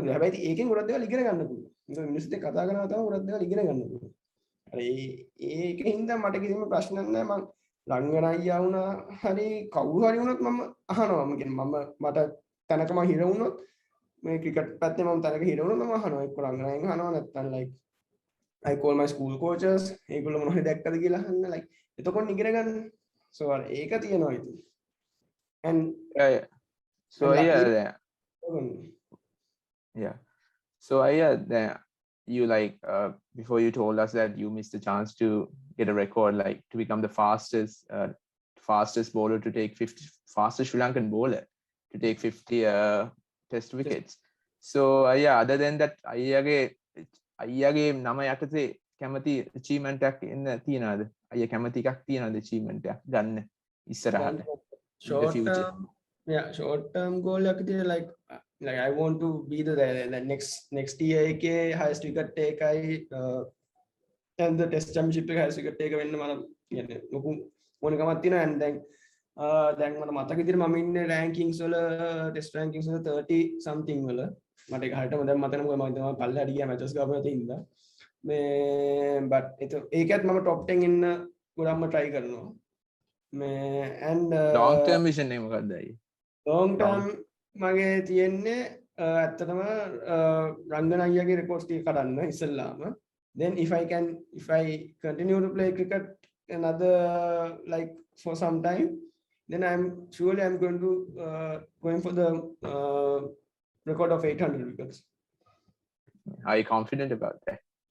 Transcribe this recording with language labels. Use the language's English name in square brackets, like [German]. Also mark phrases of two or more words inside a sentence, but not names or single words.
[Sinhala] හැබැයි ඒකෙන් ගොඩක් දේවල් ඉගෙන ගන්න පුළුවන්. ඒක මිනිස්සුත් එක්ක කතා කරනවා තමයි ගොඩක් දේවල් ඉගෙන ගන්න පුළුවන්. අර ඒකින්ද මට කිසිම ප්‍රශ්නයක් නැහැ. මම රංගන අයියා වුණා හරි කවුරු හරි වුණත් මම අහනවා. මම කියන්නේ මට තැනක මම හිර වුණොත් මේ ක්‍රිකට් පැත්තේ මම තැනක හිර වුණොත් මම අහනවා. එක්ක රංගනයෙන් අහනවා නැත්නම් [English] like I call my school coaches [Sinhala] ඒගොල්ලෝ මොනවද දැක්කද කියලා අහන්න like එතකොට ඉගෙන ගන්න. so අර ඒක තියෙනවා ඉතින්. [English] and so yeah so you like before you told us that you missed the chance to get a record like to become the fastest bowler to take 50 fastest Sri Lankan bowler to take 50 test wickets so other than that [Sinhala] අයියාගේ නම යටතේ කැමති [English] achievement [Sinhala] එකක් එන්න තියනවාද අයියා කැමති එකක් තියනවාද [English] achievement [Sinhala] එකක් ගන්න ඉස්සරහට [English] short term goal [Sinhala] එකක් තියෙන [English] like I want to be the next year [Sinhala] එකේ [English] highest wicket taker and the test championship [Sinhala] එකේ [English] highest wicket taker [Sinhala] වෙන්න මම කියන්නේ ලොකු ඕනකමක් තියෙනවා and දැන් මට මතක විදිහට මම ඉන්නේ rankings වල [English] test rankings [Sinhala] වල 30 something වල මට ඒක හරියටම දැන් මතක නෑ මොකද මම පල්ලෙහාට ගියා මැචස් ගාපු නැති ඉඳලා මේ බට් ඒකත් මම টপ 10 ඉන්න ගොඩක්ම try කරනවා මේ and [English] long term vision [Sinhala] එක මොකක්ද අයියේ [English] long term [Sinhala] මගේ තියෙන්නේ ඇත්තටම රංගන අයියාගේ රෙකෝඩ්ස් ටික කඩන්න ඉස්සෙල්ලාම [English] then if I continue to play cricket another like for some time then I'm going to going for the record of 800 wickets. Are you confident about that?